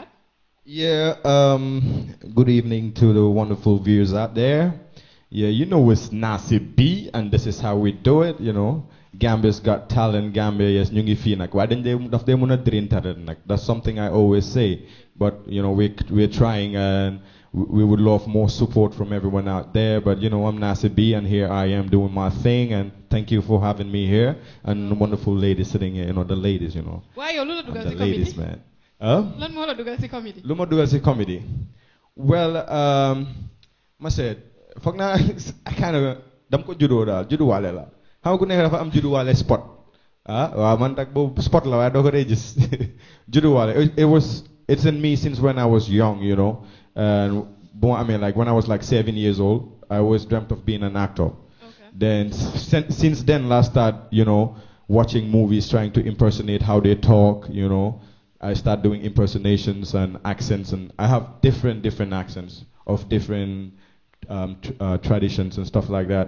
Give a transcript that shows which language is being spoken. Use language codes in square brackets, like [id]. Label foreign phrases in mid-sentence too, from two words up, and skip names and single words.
[en] Yeah, good evening to the wonderful viewers out there. Yeah, you know it's Nasi B, and this is how we do it, you know. Gambia's got talent. Gambia, yes, [wo] ñu ngi fii nag. Waaye dañ dee daf dee mën a [en] drain talent [wo] nag. [en] That's something I always say. But, you know, we're trying and we would love more support from everyone out there. But, you know, I'm Nasir B and here I am doing my thing. And thank you for having me here. And the wonderful ladies sitting here, you know, the ladies, you know. Why you lula And [wo] dugal [en] the [wo] si [en] ladies, comedy? man. Huh? [wo] Lan mo la dugal si comedy? Lu ma dugal si comedy. Well, ma said, foog naa [en] I kind of [wo] dam ko juddoo daal judduwaale la xam nga ku nekk dafa am judduwaale spot waaw man nag boobu spot la waaye doo ko dee gis judduwaale [en] it's in me since when I was young, you know, and I mean, like when I was like 7 years old I always dreamt of being an actor. Okay. Then since then last start, you know, watching movies, trying to impersonate how they talk, you know. I start doing impersonations and accents, and I have different accents of different traditions and stuff like that.